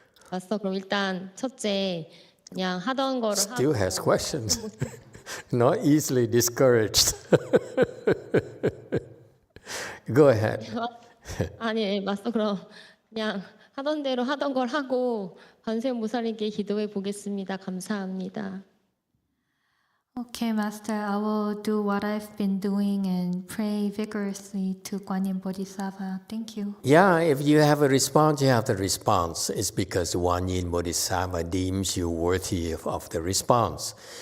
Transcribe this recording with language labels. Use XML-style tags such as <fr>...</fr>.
<ko>마스터 그럼 일단 첫째 그냥 하던 거를</ko> <en>Still</en> <ko>하고</ko> <en>has questions. Not easily discouraged. Go ahead.</en> <ko>아니 마스터 그럼 그냥 하던 대로 하던 걸 하고 관세음보살님께 기도해 보겠습니다. 감사합니다.</ko> <en>Okay, Master, I will do what I've been doing and pray vigorously to Guanyin Bodhisattva. Thank you. Yeah, if you have a response, you have the response. It's because Guanyin Bodhisattva deems you worthy of the response.</en>